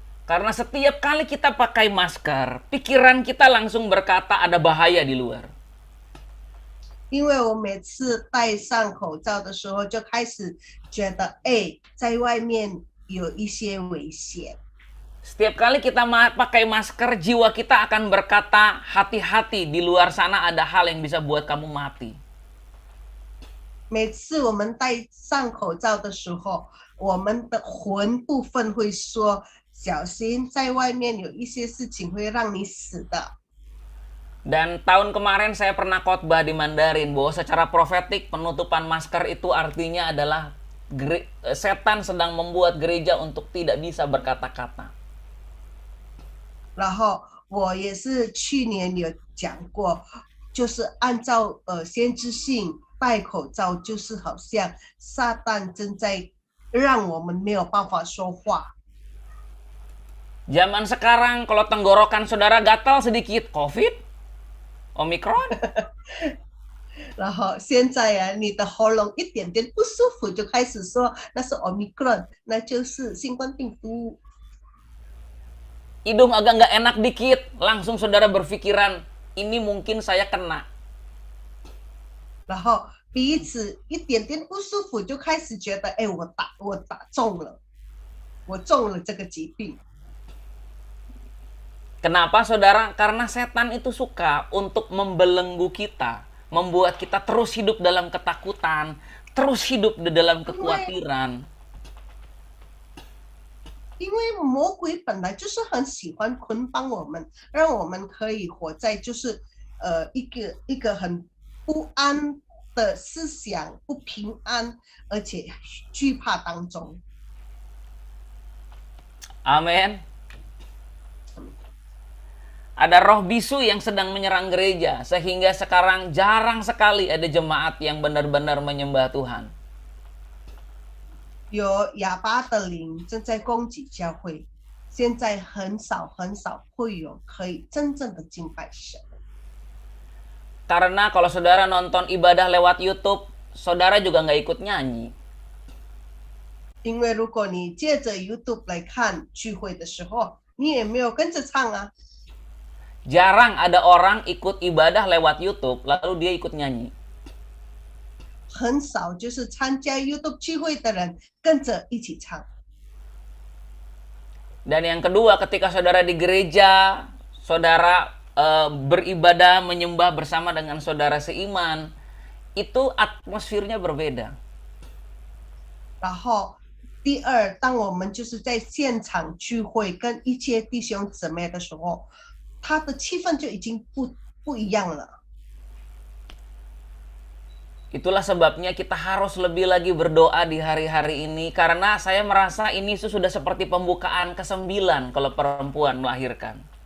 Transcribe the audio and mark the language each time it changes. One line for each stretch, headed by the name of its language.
Indonesian: Karena setiap kali kita pakai masker, pikiran kita langsung berkata ada bahaya di luar.
Chinese: 因为我每次戴上口罩的时候，就开始觉得，在外面有一些危险。
Indonesian: Setiap kali kita pakai masker, jiwa kita akan berkata, hati-hati, di luar sana ada hal yang bisa buat kamu mati.
Chinese: 每次我们戴上口罩的时候，我们的魂部分会说，小心在外面有一些事情会让你死的。
Indonesian: Dan tahun kemarin saya pernah khotbah di Mandarin bahwa secara profetik penutupan masker itu artinya adalah setan sedang membuat gereja untuk tidak bisa berkata-kata.
Chinese: 然后我也是去年有讲过，就是按照先知性戴口罩，就是好像撒旦正在让我们没有办法说话。
Indonesian: Zaman sekarang kalau tenggorokan saudara gatal sedikit, COVID, Omicron.
Chinese: 然后现在啊，你的喉咙一点点不舒服，就开始说那是 Omicron， 那就是新冠病毒。
Indonesian: Hidung agak nggak enak dikit, langsung saudara berpikiran, ini mungkin saya kena.
Chinese: 然后鼻子一点点不舒服，就开始觉得，我打中了，我中了这个疾病。
Indonesian: Kenapa saudara? Karena setan itu suka untuk membelenggu kita, membuat kita terus hidup dalam ketakutan, terus hidup di dalam kekhawatiran.
Chinese: 因为魔鬼本来就是很喜欢捆绑我们，让我们可以活在就是一个很不安的思想、不平安，而且惧怕当中。
Indonesian: Amin. Ada roh bisu yang sedang menyerang gereja, sehingga sekarang jarang sekali ada jemaat yang benar-benar menyembah Tuhan.
Chinese: 有哑巴的灵正在攻击教会，现在很少会有可以真正的敬拜神。
Indonesian: Karena kalau saudara nonton ibadah lewat YouTube, saudara juga nggak ikut nyanyi.
Chinese: 因为如果你借着 YouTube 来看聚会的时候，你也没有跟着唱啊。
Indonesian: Jarang ada orang ikut ibadah lewat YouTube, lalu dia ikut nyanyi.
Chinese: 很少就是参加 YouTube 聚会的人跟着一起唱。
Indonesian: Dan yang kedua, ketika saudara di gereja, saudara beribadah, menyembah bersama dengan saudara seiman, itu atmosfernya berbeda.
Chinese: 然后第二，当我们就是在现场聚会跟一些弟兄姊妹的时候，他的气氛就已经不一样了。
Indonesian: Itulah sebabnya kita harus lebih lagi berdoa di hari-hari ini, karena saya merasa ini sudah seperti pembukaan ke-9 kalau perempuan melahirkan.